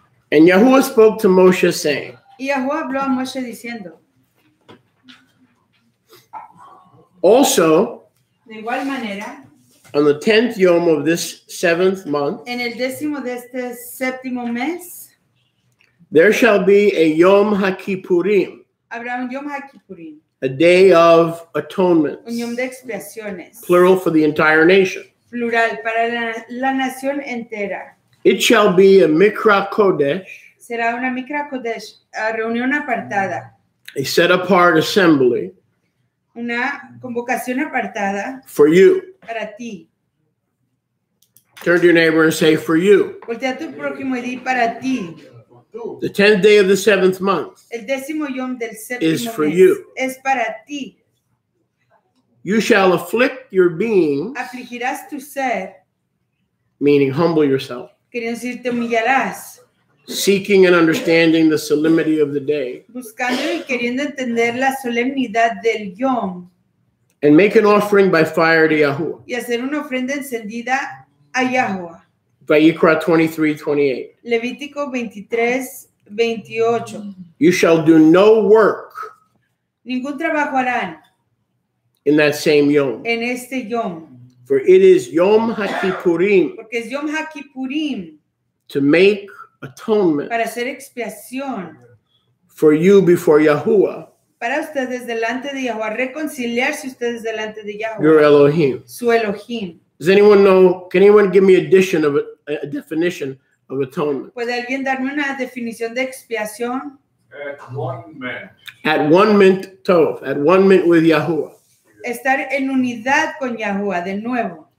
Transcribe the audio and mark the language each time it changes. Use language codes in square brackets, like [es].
[en] And Yahuwah spoke to Moshe, saying, [es] Y Yahuwah habló a Moshe diciendo, [en] also, [es] de igual manera, [en] on the 10th yom of this 7th month, [es] en el 10º de este séptimo mes, [en] there shall be a Yom HaKippurim, [es] habrá un Yom HaKippurim, [en] a day of atonement, [es] un Yom de expiaciones, [en] plural for the entire nation. [es] plural para la nación entera. [en] It shall be a Mikra Kodesh, [es] Será una Mikra Kodesh, reunión apartada, [en] a set-apart assembly [es] una convocación apartada [en] for you. [es] para ti. [en] Turn to your neighbor and say, for you. [es] Voltea a tu prójimo y di para ti. [en] The 10th day of the 7th month [es] El 10º Yom del [en] is [es] séptimo [en] for [es] mes [en] you. [es] es para ti. [en] You shall afflict your being, [es] Afligirás tu ser, [en] meaning humble yourself, [es] queriendo decir te humillarás, [en] seeking and understanding the solemnity of the day, [es] buscando y queriendo entender la solemnidad del Yom [en] and make an offering by fire to Yahuwah. [es] y hacer una ofrenda encendida a Yahuwah. [en] Vayikra 23:28. [es] Levítico 23, 28. [en] You shall do no work [es] Ningún trabajo harán [en] in that same Yom, [es] en este Yom, [en] for it is Yom HaKippurim, [es] porque es Yom HaKippurim, [en] to make atonement [es] para hacer expiación [en] for you before Yahuwah, [es] para ustedes delante de Yahuwah, reconciliarse ustedes delante de [en] your [es] Yahuwah, [en] Elohim. [es] su Elohim. [en] Does anyone know? Can anyone give me a definition of atonement? [es] ¿Puede alguien darme una definición de expiación? [en] At one man. At one mint tov, at one mint with Yahuwah. [es] Estar en unidad con Yahuwah, de nuevo.